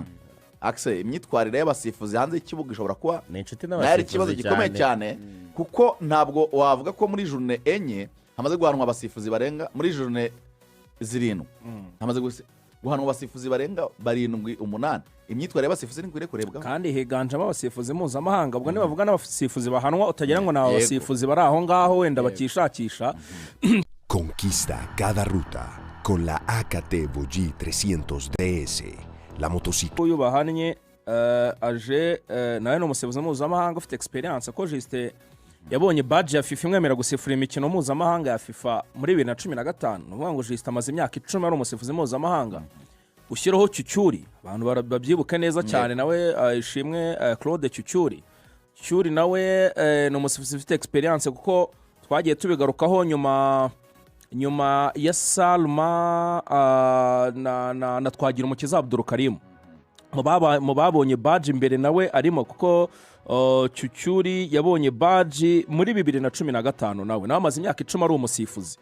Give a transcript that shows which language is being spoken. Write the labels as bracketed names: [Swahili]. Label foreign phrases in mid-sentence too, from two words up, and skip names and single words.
[Kinyarwanda] Akse imyitwarire y'abasifuzi hanze y'ikibuga ishobora kuba ari ikibazo gikomeye cyane, kuko ntabwo wavuga ko muri journée enye hamaze guhanwa abasifuzi barenga muri journée zirindwi hamaze guhanwa abasifuzi barenga 7-8. Imyitwarire y'abasifuzi ni kwiriye kurebwa kandi higanjemo abasifuzi mpuzamahanga. Ubwo nibavuga n'abasifuzi bahanwa utagira ngo ni abasifuzi bari aho ngaho wenda bakishakisha. [Spanish] Conquista cada ruta con la AKT Vogi 300 DS. La motocicleta [Kinyarwanda] uyu bahanye aje nawe n'umusifuzi mpuzamahanga ufite experience ko Juste yabonye badge ya FIFA imwemera gusifura imikino mpuzamahanga ya FIFA muri 2015. Nuvuga ngo Juste amaze imyaka 10 ari umusifuzi mpuzamahanga. Ushyiraho Cyucyuri abantu babyibuka neza cyane nawe ishimwe Claude Cyucyuri nawe ni umusifuzi ufite experience kuko twagiye tubigarukaho nyuma ya Salma na Twagira Umukiza Abdul Karim mu babonye badge imbere nawe arimo kuko Cyucyuri yabonye badge muri 2015 nawe amaze imyaka 10 ari umusifuzi.